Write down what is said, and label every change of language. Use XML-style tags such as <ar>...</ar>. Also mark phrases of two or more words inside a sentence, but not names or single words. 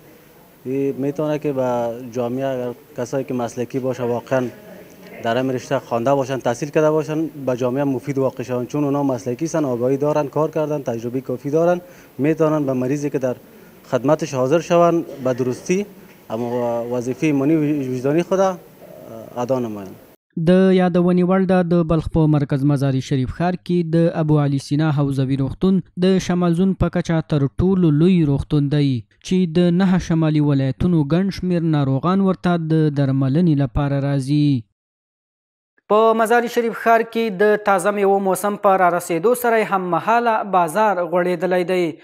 <fa>میتونه که با جامعه اگر کسایی که مسلکی باشه واقعا در این رشته خوانده باشن، تحصیل کرده باشن، به جامعه مفید واقع شون، چون اونا مسلکی سن، آگاهی دارن، کار کردن، تجربه کافی دارن، میتونن به مریضی که در خدمتش حاضر شون به درستی اما وظیفه ایمانی وجدانی خود ادا نمایند.</fa> <ps>د یادونې وړ ده د بلخ په مرکز مزار شریف ښار کې د ابو علي سینا حوزوي روغتون د شمال زون په کچه تر ټولو لوی روغتون دی چې د 9 شمالي ولایتونو ګڼ شمېر ناروغان ورته د درملنې لپاره راځي. په مزار شریف ښار کې د تازه میوو موسم په رارسېدو سره هم مهاله بازار غوړېدلی دی.</ps>